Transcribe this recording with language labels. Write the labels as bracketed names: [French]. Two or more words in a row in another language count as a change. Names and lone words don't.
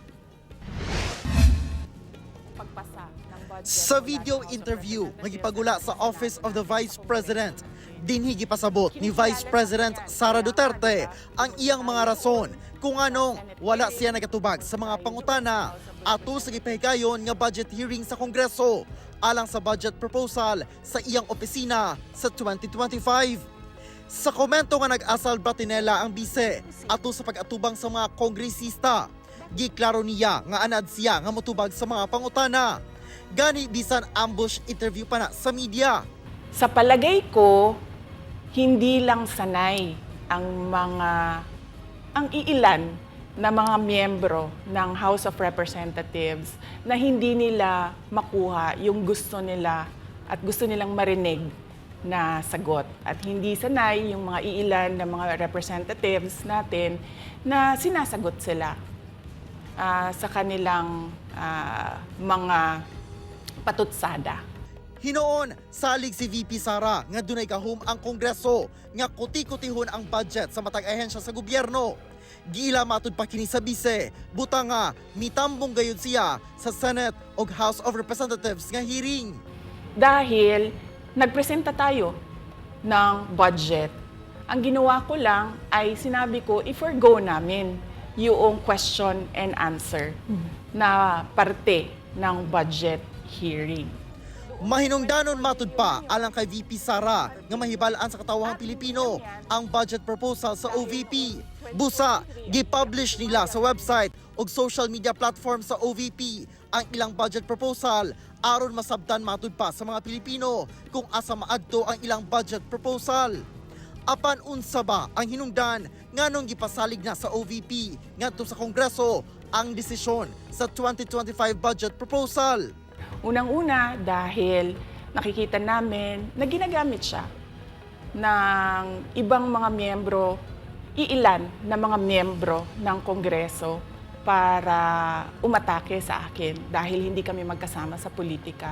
[Cebuano] Sa [English] video interview, [Cebuano] magipagula sa Office of the Vice President, dinhi gipasabot ni Vice President Sara Duterte ang iyang mga rason kung anong wala siya nagatubag sa mga pangutana ato sa gipahigayon nga [English] budget hearing [Cebuano] sa Kongreso alang sa [English] budget proposal [Cebuano] sa iyang opisina sa 2025. Sa komento nga nag-asal Bratinella ang bise ato sa pag-atubang sa mga kongresista, giklaro niya nga anad siya nga motubag sa mga pangutana. Gani bisan [English] ambush interview [Cebuano] pa na sa media. [Filipino] Sa palagay ko, hindi lang sanay ang iilan na mga miyembro ng House of Representatives na hindi nila makuha yung gusto nila at gusto nilang marinig na sagot. At hindi sanay yung mga iilan na mga representatives natin na sinasagot sila sa kanilang mga patutsada. [Cebuano] Hinoon, salig si VP Sara nga dunay gahom ang Kongreso nga kuti-kutihon ang budget sa matag ahensya sa gobyerno. Giila matud pa kini sa bise, buta nga mitambong gayud siya sa Senate ug House of Representatives nga hearing. [Filipino] Dahil nagpresenta tayo ng budget. Ang ginawa ko lang ay sinabi ko, i-forgo namin yung [English] question and answer [Filipino] na parte ng [English] budget hearing. [Cebuano] Mahinungdanon matud pa alang kay VP Sara nga mahibalaan sa katawahang Pilipino ang [English] budget proposal [Cebuano] sa OVP. Busa, gipublish nila sa website ug [English] social media platform [Cebuano] sa OVP ang ilang [English] budget proposal [Cebuano] aron masabtan matud pa sa mga Pilipino kung asa maadto ang ilang [English] budget proposal. [Cebuano] Apan unsa ba ang hinungdan nganong gipasalig na sa OVP ngadto sa Kongreso ang desisyon sa 2025 [English] budget proposal? [Filipino] Unang-una dahil nakikita namin na ginagamit siya ng ibang mga miyembro, iilan na mga miyembro ng Kongreso para umatake sa akin dahil hindi kami magkasama sa politika.